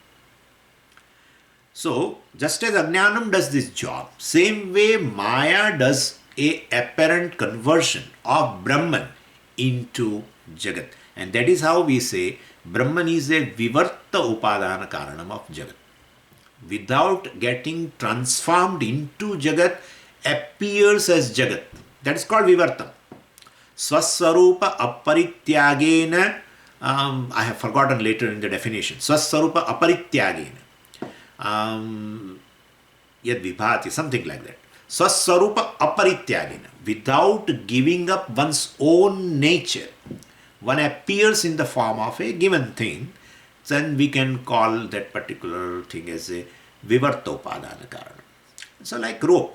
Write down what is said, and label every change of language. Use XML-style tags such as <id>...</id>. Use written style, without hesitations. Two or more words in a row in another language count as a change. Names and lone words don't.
<en>So, just as Ajnanam does this job, same way Maya does a apparent conversion of Brahman into Jagat. And that is how we say Brahman is a</en> <sa>Vivarta Upadana Karanam</sa> <en>of Jagat. Without getting transformed into Jagat, appears as Jagat. That is called Vivartam.</en> <sa>Swaswarupa aparityagena,</sa> <en>I have forgotten later in the definition.</en> <sa>Swaswarupa aparityagena. Yad vibhati,</sa> <en>something like that.</en> <sa>Swaswarupa aparityagena.</sa> <en>Without giving up one's own nature, one appears in the form of a given thing, then we can call that particular thing as a</en> <sa>Vivartopadana Karana.</sa> <en>So like rope.</en>